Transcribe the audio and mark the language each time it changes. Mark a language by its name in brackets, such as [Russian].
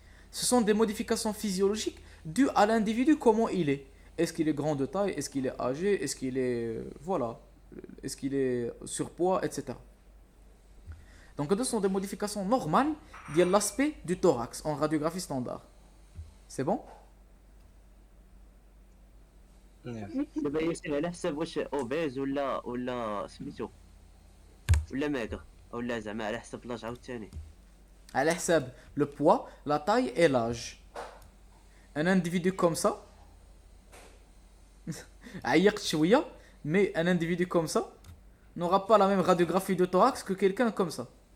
[French] Ce sont des modifications physiologiques dues à l'individu, comment il est. Est-ce qu'il est grand de taille? Est-ce qu'il est âgé? Est-ce qu'il est est-ce qu'il est surpoids, etc. Donc ce sont des modifications normales de l'aspect du thorax en radiographie standard. C'est bon? [Arabic] دابا ياسر على حساب واش اوبيز ولا سميتو ولا ماكر ولا زعما على حساب لاج عاوتاني. على حساب [French] le poids, la taille et l'âge. Un individu comme ça, [Arabic] عيقت شوية, [French] mais un individu comme ça n'aura pas la même radiographie de thorax que quelqu'un comme ça.